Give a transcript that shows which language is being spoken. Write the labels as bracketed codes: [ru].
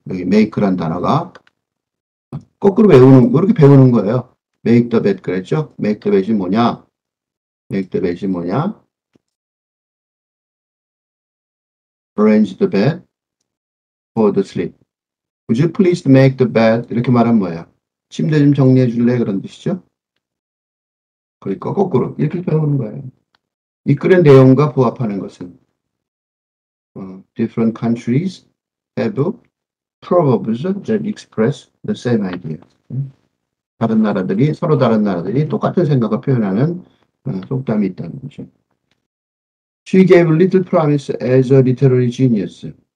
[ko] 여기 make란 단어가 거꾸로 이렇게 배우는 거예요. [en] make the bed 그랬죠? make the bed이 뭐냐? make the bed이 뭐냐? arrange the bed for the sleep. Would you please make the bed? [ko] 이렇게 말하면 뭐예요? 침대 좀 정리해 줄래? 그런 뜻이죠. 그러니까 거꾸로 이렇게 배우는 거예요. 이 글의 내용과 부합하는 것은 [en] different countries have proverbs that express the same idea. [ko] 서로 다른 나라들이 똑같은 생각을 표현하는 속담이 있다는 거죠. [en] She gave little promise as a literary genius.